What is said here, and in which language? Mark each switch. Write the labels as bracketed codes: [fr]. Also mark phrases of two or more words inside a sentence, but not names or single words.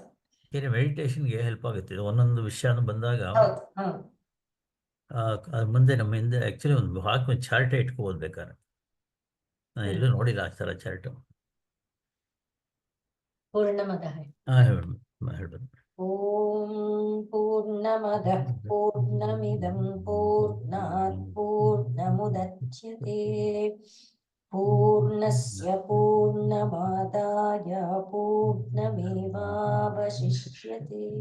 [en] meditationಗೆ help [kn] ಆಗುತ್ತೆ. ಇದು ಒಂದೊಂದು ವಿಷಯ ಬಂದಾಗ ಹೌದು ಹೌದು. ಮುಂದೆ ನಮ್ಮ ಹಿಂದೆ ಆಕ್ಚುಲಿ ಒಂದು ಚಾರ್ಟೇ ಇಟ್ಕೋಬೋದು ಬೇಕಾದ್ರೆ. ನಾನು ಎಲ್ಲೂ ನೋಡಿಲ್ಲ ಆ ಥರ ಚಾರ್ಟು. [sa] ಪೂರ್ಣಮದಃ. [kn] ಹೇಳ್ಬೋದು. [sa] ಓಂ ಪೂರ್ಣಮದಃ ಪೂರ್ಣಮಿದಂ ಪೂರ್ಣಾತ್ ಪೂರ್ಣಮುದಚ್ಯತೆ ಪೂರ್ಣಸ್ಯ ಪೂರ್ಣಮಾದಾಯ ಪೂರ್ಣಮೇವಾವಶಿಷ್ಯತೆ.